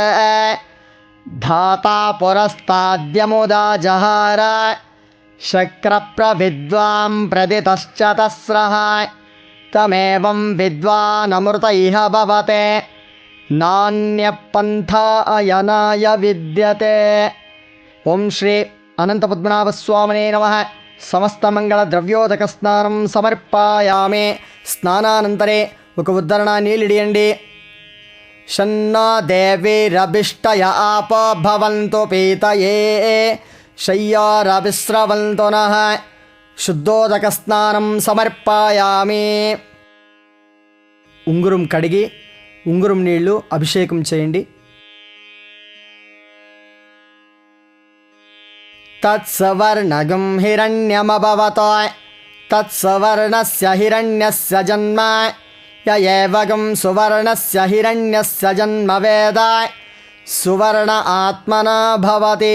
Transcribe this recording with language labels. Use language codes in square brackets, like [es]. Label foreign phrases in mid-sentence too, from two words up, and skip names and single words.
[sa] धाता पुरस्ताद्यमुदा जहार शक्रप्रविद्वां प्रदितश्च तस्रः तमेवं विद्वानमृत इह भवते नान्यपन्था अयनाय विद्यते। ओं श्री अनंतपद्मनाभस्वामिने नमः। समस्तमंगलद्रव्योदक स्नानं समर्पयामि। [te] स्नानानन्तरे ఒక ఉద్ధరణ నీళ్ళిడియండి। [sa] शन्नो देवीरभिष्टय आपो भवन्तु पीतये शय्यारविस्रवन्तु नः। శుద్ధోదక స్నానం సమర్పయామి। [te] ఉంగురం కడిగి ఉంగురం నీళ్లు అభిషేకం చేయండి। [sa] తత్సవర్ణగం హిరణ్యమభవతో తత్సవర్ణస్య హిరణ్యస్య జన్మ య ఏవగం సువర్ణస్య హిరణ్యస్య జన్మ వేద సువర్ణ ఆత్మనా భవతి।